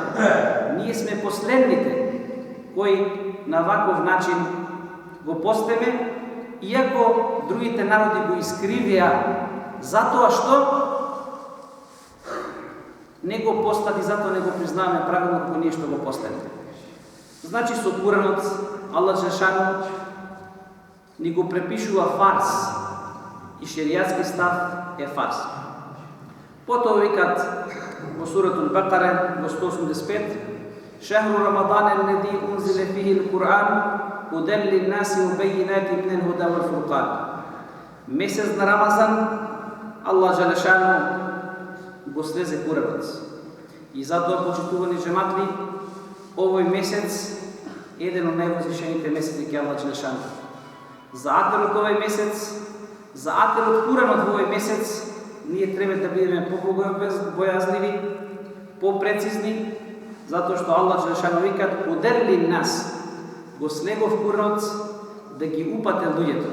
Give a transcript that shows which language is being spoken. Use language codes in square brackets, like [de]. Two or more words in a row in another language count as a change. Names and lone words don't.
[mk] Ние сме последните кои на ваков начин го постеме, иако другите народи го искривија затоа што не го постат и затоа не го признаваме правилно како ние што го постеме. Значи со Куранот Аллах Желешану ни го препишува фарс и шеријатски став е фарс. Потоа викат во суратул Бакара во 185: [ar] شهر رمضان الذي أنزل فيه القرآن هدى للناس وبينات من الهدى والفرقان. [mk] Месец на Рамазан Аллах Желешану го слезе Куранот. И затоа, почитувани джематли, овој месец е еден од највозвишените месеци кај Аллах Желешану. За акерот овој месец, за акерот Куранот во овој месец, ние треба да бидеме побојазливи, попрецизни, затоа што Аллах Желешану вика [ar] هدى للناس, [mk] го слегов Куранот да ги упате луѓето.